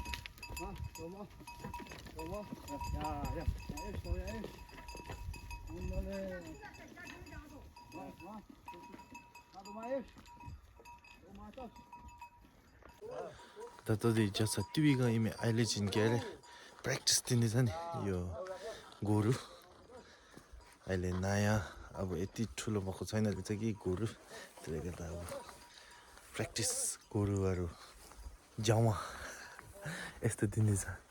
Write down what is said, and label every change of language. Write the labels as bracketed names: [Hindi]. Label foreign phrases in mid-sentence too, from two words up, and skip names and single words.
[Spanish] Wah, toma. Toma. Ya, ya. Ya, esto, ya es. Ándale. Wah, wah. Ah, toma es. [Nepali] ततै जस टिभीको इमे अहिले चाहिँ के अरे प्र्याक्टिस दिँदैछ नि यो गोरु अहिले नयाँ अब यति ठुलो भएको छैन रहेछ कि गोरु त्यसले गर्दा अब प्र्याक्टिस गोरुहरू जाउँ यस्तो दिँदैछ